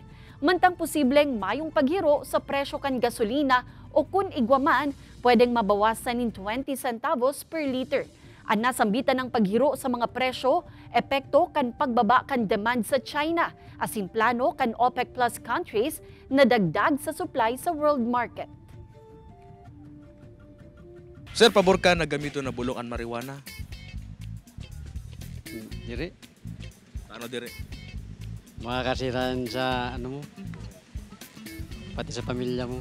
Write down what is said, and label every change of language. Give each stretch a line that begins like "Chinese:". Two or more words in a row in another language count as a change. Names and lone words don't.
Bikol: Mantang posibleng mayong paghiro sa presyo kan gasolina o kung igwaman, pwedeng mabawasan ng 20 centavos
English: per liter.
Bikol: Ang nasambitan ng paghiro sa mga presyo, epekto kan pagbaba kan demand sa China, asin plano kan OPEC Plus countries na dagdag sa supply sa
English: world market.
Bikol: Sir, pabor ka na gamito na bulong ang marijuana? Dire. Ano dire? Makakasiran sa mo, pati sa pamilya mo.